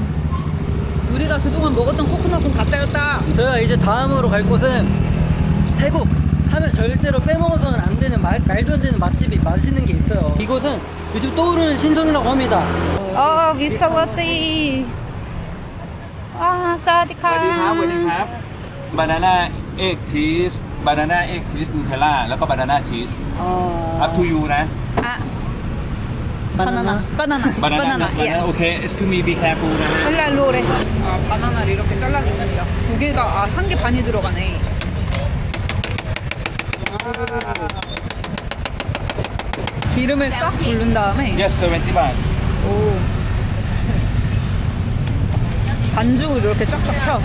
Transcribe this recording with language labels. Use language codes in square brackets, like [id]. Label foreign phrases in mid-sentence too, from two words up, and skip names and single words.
[ko] 우리가 그동안 먹었던 코코넛은 가짜였다. 저희가 이제 다음으로 갈 곳은 태국 하면 절대로 빼먹어서는 안 되는 말도 안 되는 맛집이 맛있는 게 있어요. 이곳은 요즘 떠오르는 신선이라고 합니다. 아, 미스터 라떼. 아, [th] สวัสดีครับ สวัสดี [ko] 사디카. [en] ครับ banana egg cheese banana egg cheese Nutella [th] แล้วก็ [en] banana cheese up to you นะ [ko] 아, 바나나. 바나나. [th] บานาน่า [ko] 바나나. [en] โอเค excuse me be careful [th] นะฮะ 헬랄로레. [ko] 아, 바나나를 이렇게 잘라주시네요. 두 개가, 한 개 반이 들어가네. 기름을 싹 두른 다음에, [th] yes 70 บาท [ko] 오. 반죽을 이렇게 쫙쫙 펴.